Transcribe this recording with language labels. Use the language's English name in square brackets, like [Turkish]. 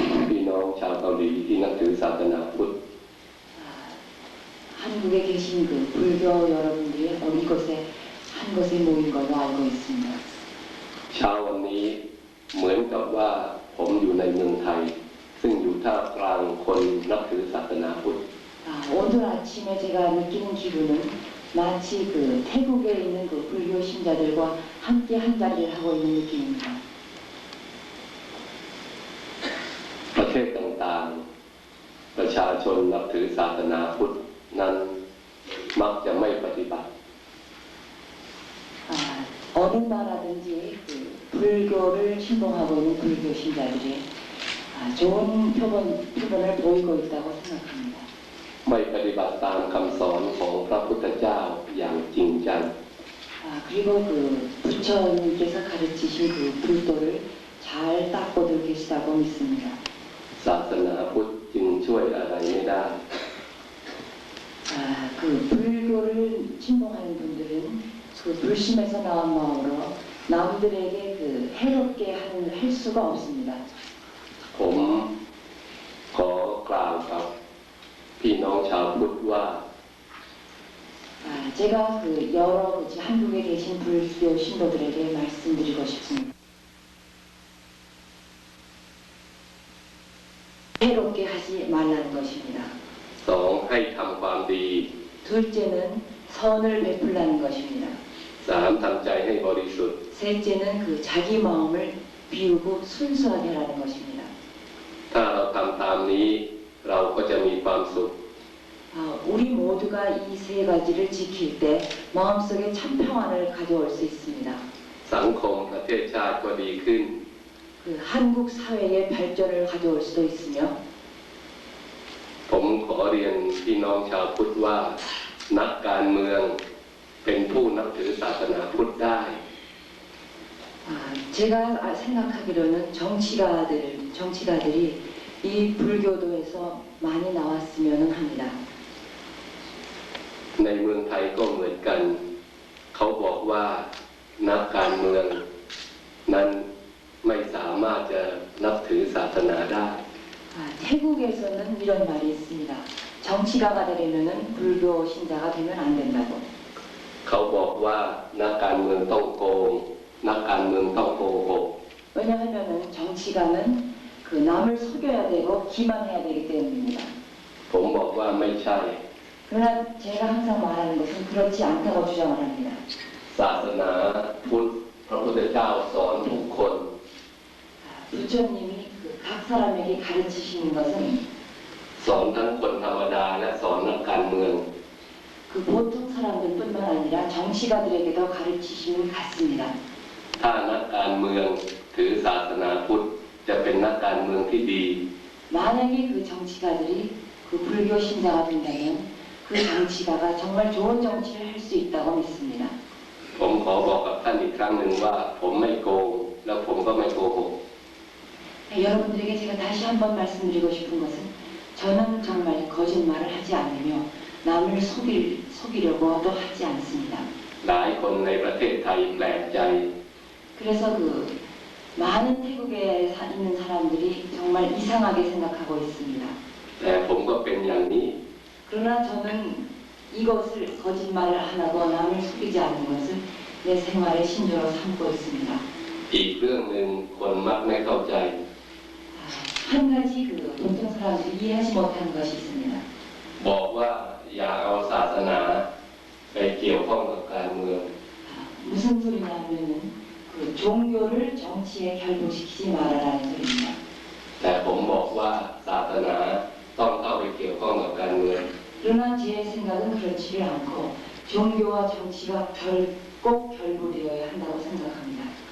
[Thai] พี่น้องชาวเกาหลีที่นับถือศาสนาพุทธ [Korean] 한국에 계신 그 불교 여러분들이 이곳에 한 곳에 모인 걸로 알고 있습니다. [Thai] เช้าวันนี้เหมือนกับว่าผมอยู่ในเมืองไทยซึ่งอยู่ท่ามกลางคนนับถือศาสนาพุทธ [Korean] 오늘 아침에 제가 느끼는 기분은 마치 그 태국에 있는 그 불교 신자들과 함께 한 자리를 하고 있는 느낌입니다. [Thai] ประเทศต่างๆประชาชนนับถือศาสนาพุทธนั้นมักจะไม่ปฏิบัติ [Korean] 어느 나라든지 그 불교를 신봉하고 있는 불교 신자들이 좋은 표본을 보이고 있다고 생각합니다. [Thai] ไม่ปฏิบัติตามคำสอนของพระพุทธเจ้าอย่างจริงจัง [Korean] 그리고 그 부처님께서 가르치신 그 불도를 잘 닦고들 계시다고 믿습니다. [Thai] ศาสนาพุทธจึงช่วยอะไรไม่ได้ [Korean] 그 불교를 신봉하는 분들은 그 불심에서 나온 마음으로 남들에게 그 해롭게 할 수가 없습니다. [Thai] ผมขอกล่าวกับพี่น้องชาวพุทธว่า [Korean] 제가 그 여러 한국에 계신 불교 신도들에게 말씀드리고 싶습니다. 해롭게 하지 말라는 것입니다. [Thai] สองให้ทำความดี [Korean] 둘째는 선을 베풀라는 것입니다. [Thai] สามทำใจให้บริสุทธิ์ [Korean] 셋째는 그 자기 마음을 비우고 순수하게 하라는 것입니다. [Thai] ถ้าเราทำตามนี้เราก็จะมีความสุข [Korean] 우리 모두가 이 세 가지를 지킬 때 마음속에 참 평안을 가져올 수 있습니다. [Thai] สังคมประเทศชาติก็ดีขึ้น [Korean] 그 한국 사회의 발전을 가져올 수도 있으며 [Thai] ผมขอเรียนพี่น้องชาวพุทธว่านักการเมืองเป็นผู้นับถือศาสนาพุทธได้ [Korean] 제가 생각하기로는 정치가들이 이 불교도에서 많이 나왔으면 합니다. [Thai] ในเมืองไทยก็เหมือนกัน เขาบอกว่านักการเมือง นั้นไม่สามารถจะนับถือศาสนาได้ [Korean] 태국에서는 이런 말이 있습니다. 정치가가 되려면은 불교 신자가 되면 안 된다고. [Thai] เขาบอกว่านักการเมืองต้องโกงนักการเมืองต้องโกหก [Korean] 왜냐하면은 정치가는 그 남을 속여야 되고 기만해야 되기 때문입니다. [Thai] ผมบอกว่าไม่ใช่ [Korean] 그러나 제가 항상 말하는 것은 그렇지 않다고 주장을 합니다. [Thai] ศาสนาพุทธพระพุทธเจ้าสอนทุกคน [Korean] 부처님이 그 각 사람에게 가르치시는 것은 [Thai] สอนทั้งคนธรรมดาและสอนนักการเมือง [Korean] 그 보통 사람들뿐만 아니라 정치가들에게도 가르치심을 같습니다. [Thai] ถ้านักการเมืองถือศาสนาพุทธจะเป็นนักการเมืองที่ดี [Korean] 만약에 그 정치가들이 그 불교 신자가 된다면 그 정치가가 정말 좋은 정치를 할 수 있다고 믿습니다. [Thai] ผมขอบอกกับท่านอีกครั้งหนึ่งว่าผมไม่โกงแล้วผมก็ไม่โกหก [Korean] 여러분들에게 제가 다시 한번 말씀드리고 싶은 것은 저는 정말 거짓말을 하지 않으며 남을 속이려고도 하지 않습니다. [Thai] หลายคนในประเทศไทยแปลกใจ [Korean] 그래서 그 많은 태국에 있는 사람들이 정말 이상하게 생각하고 있습니다. [Thai] แต่ผมก็เป็นอย่างนี้ [Korean] 그러나 저는 이것을 거짓말을 안 하고 남을 속이지 않는 것을 내 생활의 신조로 삼고 있습니다. [Thai] อีกเรื่องหนึ่งคนมักไม่เข้าใจ [Korean] 한 가지 그 보통 사람들이 이해하지 못하는 것이 있습니다. [Thai] บอกว่าอย่าเอาศาสนาไปเกี่ยวข้องกับการเมือง [Korean] 무슨 소리냐면은 그 종교를 정치에 결부시키지 말아라는 소리입니다. [Thai] แต่ผมบอกว่าศาสนาต้องเข้าไปเกี่ยวข้องกับการเมือง [Korean] 그러나 제 생각은 그렇지를 않고 종교와 정치가 꼭 결부되어야 한다고 생각합니다.